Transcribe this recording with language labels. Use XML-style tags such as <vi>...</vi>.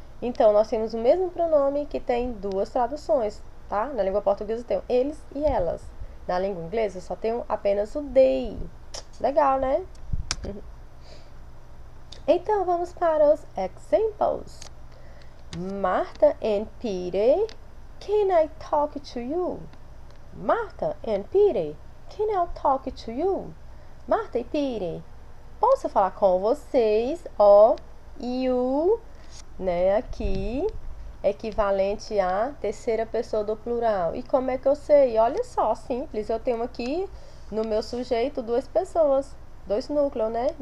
<pt>Então, nós temos o mesmo pronome que tem 2 traduções, tá? Na língua portuguesa tem eles e elas. Na língua inglesa só tem apenas o they. Legal, né? Então, vamos para os examples.</pt> <en>Martha and Peter, can I talk to you? Martha and Peter, can I talk to you?</en> <pt>Martha e Peter, posso falar com vocês? Ó, you, né, aqui, equivalente à terceira pessoa do plural. E como é que eu sei? Olha só, simples, eu tenho aqui no meu sujeito 2 pessoas, 2 núcleos, né?</pt>